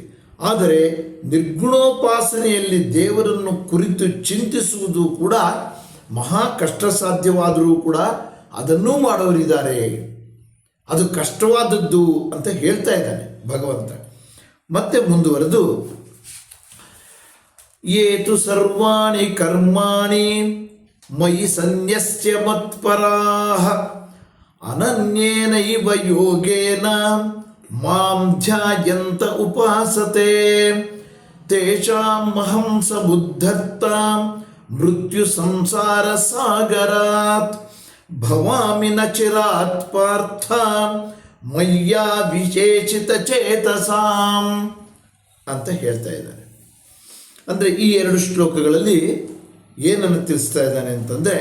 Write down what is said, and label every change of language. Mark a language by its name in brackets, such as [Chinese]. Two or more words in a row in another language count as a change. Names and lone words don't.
[Kannada] ಆದರೆ ನಿರ್ಗುಣೋಪಾಸನೆಯಲ್ಲಿ ದೇವರನ್ನು ಕುರಿತು ಚಿಂತಿಸುವುದು ಕೂಡ ಮಹಾ ಕಷ್ಟ ಸಾಧ್ಯವಾದರೂ ಕೂಡ ಅದನ್ನೂ ಮಾಡೋರಿದ್ದಾರೆ. ಅದು ಕಷ್ಟವಾದದ್ದು ಅಂತ ಹೇಳ್ತಾ ಇದ್ದಾನೆ ಭಗವಂತ. ಮತ್ತೆ ಮುಂದುವರೆದು, [Sanskrit] ಏತು ಸರ್ವಾಣಿ ಕರ್ಮಾಣಿ ಮಯಿ ಸನ್ಯಸ್ಯ ಮತ್ಪರಾಃ ಅನನ್ಯೇನೈವ ಯೋಗೇನ ಮಾಂ ಧ್ಯಾಯಂತ ಉಪಾಸತೆ ತೇಷಾಂ ಅಹಂ ಸಬುದ್ಧರ್ತಾಂ ಮೃತ್ಯು ಸಂಸಾರ ಸಾಗರಾತ್ ಭವಾಮಿ ನ ಚಿರಾತ್ ಪಾರ್ಥ ಮಯ್ಯಾ ವಿಶೇಷಿತ ಚೇತಸಾಂ [Kannada] ಅಂತ ಹೇಳ್ತಾ ಇದ್ದಾನೆ. ಅಂದರೆ ಈ 2 ಶ್ಲೋಕಗಳಲ್ಲಿ ಏನನ್ನು ತಿಳಿಸ್ತಾ ಇದ್ದಾನೆ ಅಂತಂದರೆ,